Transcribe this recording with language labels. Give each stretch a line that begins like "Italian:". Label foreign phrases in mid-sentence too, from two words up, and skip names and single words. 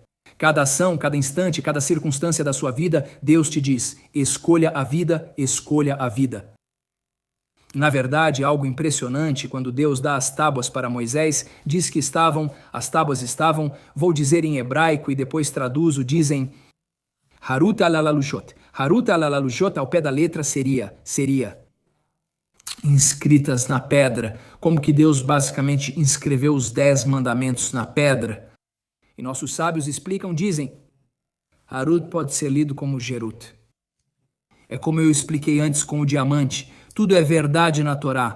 Portuguese: Cada ação, cada instante, cada circunstância da sua vida, Deus te diz, escolha a vida, escolha a vida. Na verdade, algo impressionante, quando Deus dá as tábuas para Moisés, diz que as tábuas estavam, vou dizer em hebraico e depois traduzo, dizem
Hebrew: חרות על הלוחות. חרות על הלוחות,
Portuguese: ao pé da letra, seria inscritas na pedra, como que Deus basicamente inscreveu os 10 mandamentos na pedra. E nossos sábios explicam, dizem, Harut pode ser lido como Gerut. É como eu expliquei antes com o diamante, tudo é verdade na Torá.